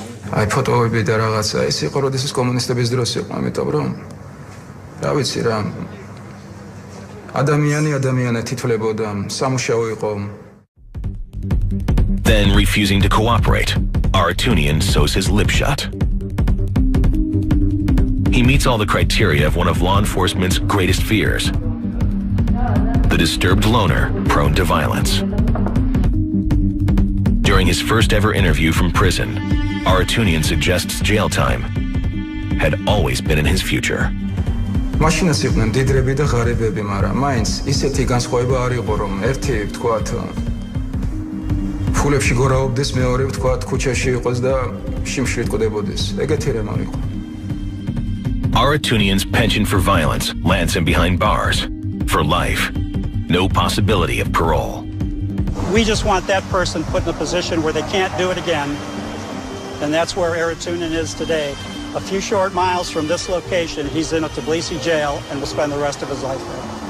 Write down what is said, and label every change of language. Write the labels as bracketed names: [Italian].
[Georgian] აი ფოტოები და რაღაცა ეს იყო როდესაც კომუნისტების დროს იყო, ამიტომ რომ რა ვიცი რა ადამიანი თითლებოდა, სამუშაო იყო. [English] Then refusing to cooperate, Aratunian sews his lip shut. He meets all the criteria of one of law enforcement's greatest fears. The disturbed loner prone to violence. During his first ever interview from prison, Aratunian suggests jail time had always been in his future. [Georgian] მაშინაც იყვნენ დიდრები და ღარიბები, მაგრამ მაინც ისეთი განსხვავება არ იყო, რომ ერთი ვთქვათ ფულებში გორაობდეს, მეორე ვთქვათ ქუჩაში იყოს და შიმშილით ყვდებოდეს. ეგეთი რამ არ იყო. [English] Aratunian's penchant for violence lands him behind bars for life. No possibility of parole. We just want that person put in a position where they can't do it again. And that's where Aratunian is today. A few short miles from this location, he's in a Tbilisi jail and will spend the rest of his life there.